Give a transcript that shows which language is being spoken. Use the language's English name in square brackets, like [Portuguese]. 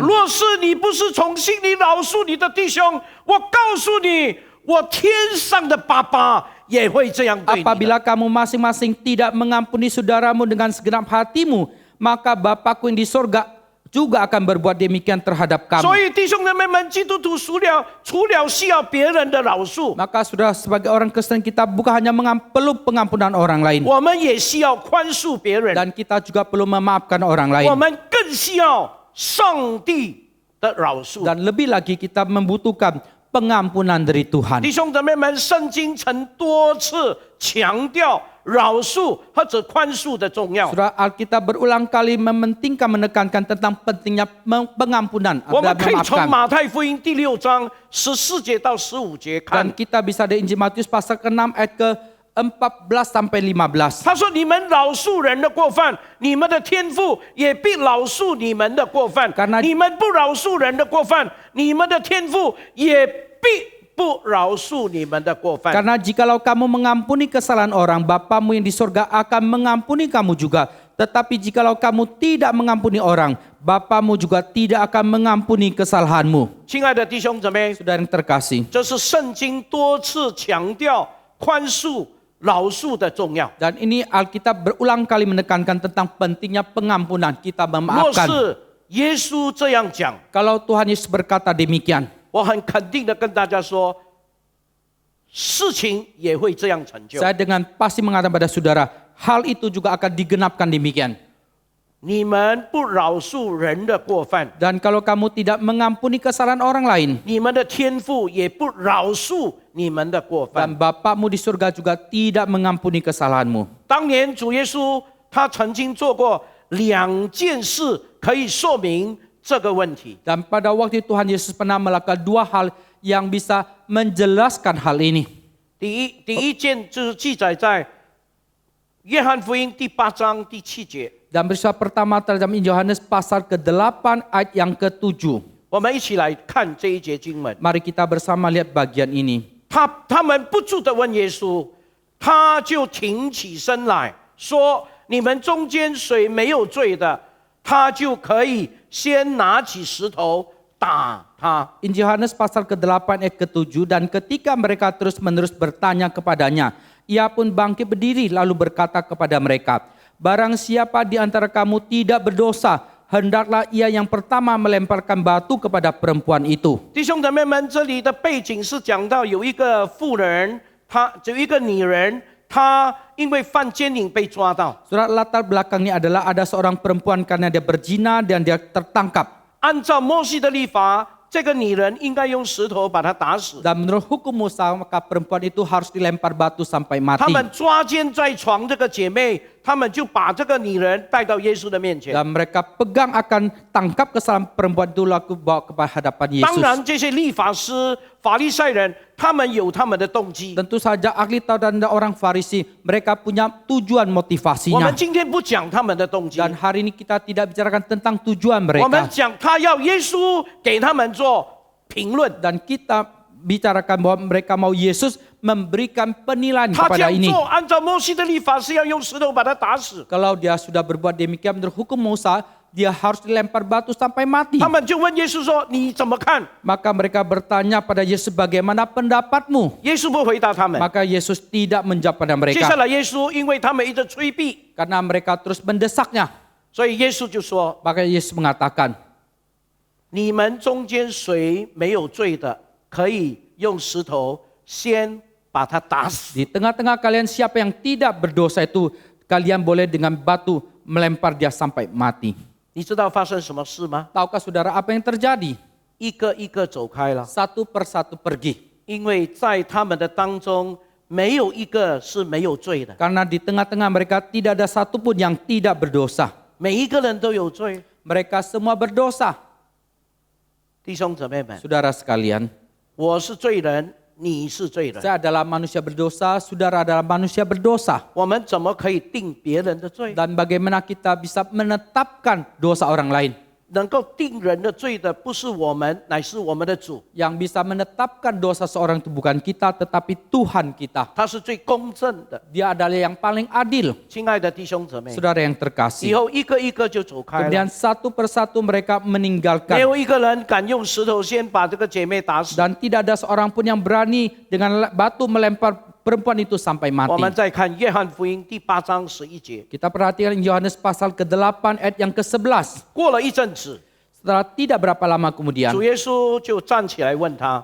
[Chinese] 若是你不是从心里饶恕你的弟兄，我告诉你，我天上的爸爸也会这样对你的。 [Indonesian] apabila kamu masing-masing tidak mengampuni saudaramu dengan segenap hatimu, maka Bapakku yang di sorga juga akan berbuat demikian terhadap [Chinese] 所 [Indonesian] kamu. [Chinese] 以弟兄姊妹们，基督徒除了需要别人的饶恕， [Indonesian] Maka sudah sebagai orang Kristen kita bukan hanya perlu pengampunan orang lain, [Chinese] 我们也需要宽恕别人， [Indonesian] dan kita juga perlu memaafkan orang lain. [Chinese] 我们更需要上帝的饶恕。 [Indonesian] Dan lebih lagi kita membutuhkan pengampunan dari Tuhan. [Chinese] 弟兄姊妹们，圣经曾多次强调饶恕或者宽恕的重要。 [Indonesian] Surah Alkitab berulang kali menekankan tentang pentingnya pengampunan [Chinese] 我们可以从 [Indonesian] memaafkan. [Chinese] 马太福音第6章14节到15节看 [Indonesian] Dan，kita bisa dari Injil Matius pasal ke-6 ayat ke-14 sampai 15. [Chinese] 他说：“你们饶恕人的过犯，你们的天父也必饶恕你们的过犯； [Indonesian] Karena- [Chinese] 你们不饶恕人的过犯，你们的天父也必不饶恕你们的过犯。” [Indonesian] Karena jikalau kamu mengampuni kesalahan orang, Bapamu yang di sorga akan mengampuni kamu juga. Tetapi jikalau kamu tidak mengampuni orang, Bapamu juga tidak akan mengampuni kesalahanmu. [Chinese] 亲爱的弟兄姊妹， [Indonesian] Saudara yang terkasih, [Chinese] 这是圣经多次强调宽恕、饶恕的重要。 [Indonesian] dan ini Alkitab berulang kali menekankan tentang pentingnya pengampunan, kita [Chinese] 若 [Indonesian] memaafkan. [Chinese] 是耶稣这样讲， [Indonesian] Kalau Tuhan Yesus berkata demikian, [Chinese] 我很肯定的跟大家说，事情也会这样成就。 [Indonesian] saya dengan pasti mengatakan pada saudara, hal itu juga akan digenapkan demikian. [Chinese] 你们不饶恕人的过犯， [Indonesian] Dan kalau kamu tidak mengampuni kesalahan orang lain, [Chinese] 你们的天父也不饶恕你们的过 [Indonesian] dan [Chinese] 犯。 [Indonesian] Bapakmu di surga juga tidak mengampuni kesalahanmu. [Chinese] 当年主耶稣他曾经做过2件事，可以说明这个问题。 [Indonesian] Dan pada waktu itu Tuhan Yesus pernah melakukan 2 hal yang bisa menjelaskan hal ini. [Chinese] 第一件就是记载在约翰福音第8章第7节。 [Indonesian] Dan peristiwa pertama terdapat Injil Yohanes pasal ke-8 ayat yang ke-7. [Chinese] 我们一起来看这一节经文。 [Indonesian] Mari kita bersama lihat bagian ini. [Chinese] 他们不住地问耶稣，他就挺起身来说：“你们中间谁没有罪的，他就可以先拿起石头打他。” [Indonesian] Injil Yohanes pasal ke-8 ayat ke-7, dan ketika mereka terus-menerus bertanya kepadanya, ia pun bangkit berdiri lalu berkata kepada mereka, "Barang siapa di antara kamu tidak berdosa, hendaklah ia yang pertama melemparkan batu kepada perempuan itu." [Chinese] 弟兄姊妹们，这里的背景是讲到有一个妇人，有一个女人，她因为犯奸淫被抓到。 [Indonesian] Surat latar belakangnya adalah ada seorang perempuan karena dia berzina dan dia tertangkap. [Chinese] 按照摩西的律法，这个女人应该用石头把她打死。 [Indonesian] Dan menurut hukum Musa, maka perempuan itu harus dilempar batu sampai [Chinese] 他 [Indonesian] mati. [Chinese] 们抓奸在床这个姐妹，他们就把这个女人带到耶稣的面前。 [Indonesian] Dan mereka pegang akan tangkap kesalahan perempuan itu lalu bawa ke hadapan [Chinese] 当 [Indonesian] Yesus. [Chinese] 然，这些律法师、法利赛人，他们有他们的动机。 [Indonesian] Tentu saja ahli Taurat dan orang Farisi, mereka punya tujuan [Chinese] 我 [Indonesian] motivasinya. [Chinese] 们今天不讲他们的动机， [Indonesian] Dan hari ini kita tidak bicarakan tentang tujuan [Chinese] 我们 [Indonesian] mereka. [Chinese] 讲他要耶稣给他们做评论。 [Indonesian] Dan kita bicarakan bahwa mereka mau Yesus memberikan penilaian [Chinese] 他这 [Indonesian] kepada [Chinese] 样 [Indonesian] ini. [Chinese] 做，按照摩西的律法是要用石头把他打死。 [Indonesian] Kalau dia sudah berbuat demikian menurut hukum Musa, dia harus dilempar batu sampai mati. [Chinese] 他们就问耶稣说：“你怎么看 [Indonesian] Maka mereka bertanya pada Yesus, bagaimana pendapatmu?？” [Chinese] 耶稣不回答他们。 [Indonesian] Maka Yesus tidak menjawab pada [Chinese] 接下 [Indonesian] mereka. [Chinese] 来，耶稣因为他们一直催逼， [Indonesian] Karena mereka terus mendesaknya. [Chinese] 所以耶稣就说 [Indonesian] Maka Yesus mengatakan, [Chinese] 你们中间谁没有罪的，可以用石头先把他打死。 [Indonesian] di tengah-tengah kalian siapa yang tidak berdosa itu, kalian boleh dengan batu melempar dia sampai mati. [Chinese] 你知道发生什么事吗？ [Indonesian] Tahukah saudara apa yang terjadi? [Chinese] 一个一个走开了， [Indonesian] Satu persatu pergi. [Chinese] 因为在他们的当中没有一个是没有罪的， [Indonesian] Karena di tengah-tengah mereka tidak ada satupun yang tidak berdosa. [Chinese] 每一个人都有罪。 [Indonesian] Mereka semua berdosa. [Chinese] 弟兄姊妹们， [Indonesian] Saudara sekalian, [Chinese] 我是罪人，你是罪人。 [Indonesian] Saya adalah manusia berdosa, saudara adalah manusia berdosa. [Chinese] 我们怎么可以定别人的罪？ [Indonesian] Dan bagaimana kita bisa menetapkan dosa orang lain? [Chinese] 能够定人的罪的不是我们，乃是我们的主。 [Indonesian] Yang bisa menetapkan dosa seorang itu bukan kita, tetapi Tuhan kita. [Chinese] 他是最公正的。 [Indonesian] Dia adalah yang paling adil. [Chinese] 亲爱的弟兄姊妹， [Indonesian] Saudara yang [Chinese] 以 [Indonesian] terkasih. [Chinese] 后一个一个就走开了， [Indonesian] Kemudian satu persatu mereka [Chinese] 没 [Indonesian] meninggalkan. [Chinese] 有一个人敢用石头先把这个姐妹打死。 [Indonesian] Dan tidak ada seorang pun yang berani dengan batu melempar perempuan itu sampai [Chinese] 我们 [Indonesian] mati. [Chinese] 再看约翰福音第8章11节， [Indonesian] Kita perhatikan Yohanes pasal ke-8 ayat yang ke-11. [Chinese] 过了一阵子， [Indonesian] Setelah tidak berapa lama kemudian, [Chinese] 主耶稣就站起来问他